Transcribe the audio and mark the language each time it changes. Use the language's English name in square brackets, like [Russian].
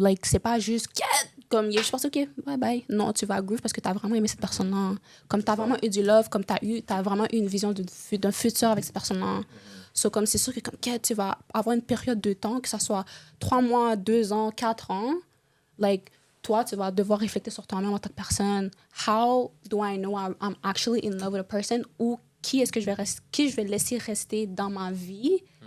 [French] Like, c'est pas juste, comme, je pense, OK, bye bye. Non, tu vas grieve parce que t'as vraiment aimé cette personne-là. Comme t'as vraiment eu du love, comme t'as vraiment eu une vision d'un futur avec cette personne-là. So, comme c'est sûr que, comme, tu vas avoir une période de temps, que ça soit 3 mois, 2 ans, 4 ans. Like, toi, tu vas devoir réfléchir sur toi-même en tant que personne. [English] How do I know I'm actually in love with a person? [French] Ou qui est-ce que je vais laisser rester dans ma vie?